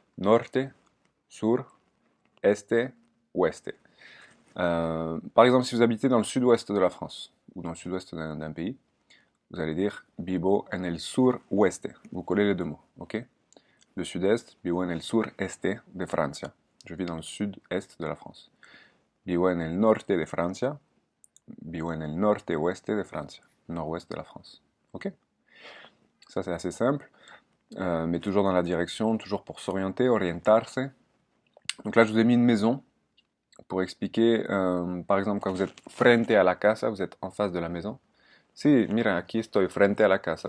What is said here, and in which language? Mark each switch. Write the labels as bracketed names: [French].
[Spanish] Norte, sur, este, oeste. [French] Par exemple, si vous habitez dans le sud-ouest de la France, ou dans le sud-ouest d'un pays, vous allez dire [Spanish] vivo en el sur-oeste. [French] Vous collez les deux mots, ok? Le sud-est, [Spanish] vivo en el sur-este de Francia. [French] Je vis dans le sud-est de la France. [Spanish] Vivo en el norte de Francia. Vivo en el norte-oeste de Francia. [French] Nord-ouest de la France. Ok? Ça, c'est assez simple, mais toujours dans la direction, toujours pour s'orienter, orientarse. Donc là, je vous ai mis une maison pour expliquer, par exemple, quand vous êtes [Spanish] frente a la casa, [French] vous êtes en face de la maison. [Spanish] Si, mira, aquí estoy frente a la casa.